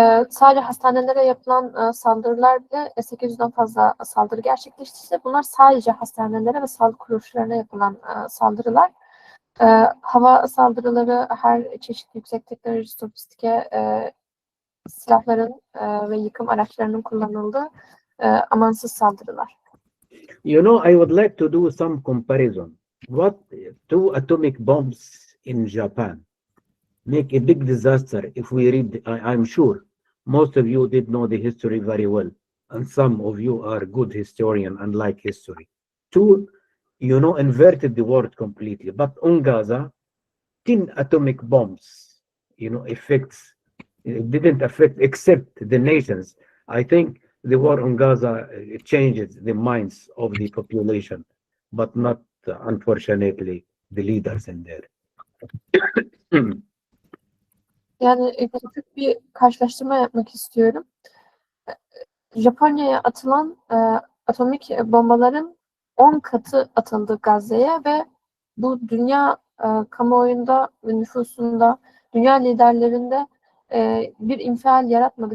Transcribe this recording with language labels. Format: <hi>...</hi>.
<tr>Sadece hastanelere yapılan saldırılar bile 800'den fazla saldırı gerçekleşti. Bunlar sadece hastanelere ve sağlık kuruluşlarına yapılan saldırılar. Hava saldırıları, her çeşit yüksek teknoloji, sofistike silahların ve yıkım araçlarının kullanıldığı amansız saldırılar.</tr> <en>You know, I would like to do some comparison. What two atomic bombs in Japan make a big disaster if we read, I'm sure most of you did know the history very well, and some of you are good historian and like history. Two, you know, inverted the world completely. But on Gaza, 10 atomic bombs, you know, effects, it didn't affect except the nations. I think the war on Gaza changes the minds of the population, but not, unfortunately, the leaders in there.</en> <tr>Yani küçük bir karşılaştırma yapmak istiyorum. Japonya'ya atılan atomik bombaların 10 katı atıldı Gazze'ye ve bu dünya kamuoyunda ve nüfusunda, dünya liderlerinde bir infial yaratmadı.</tr>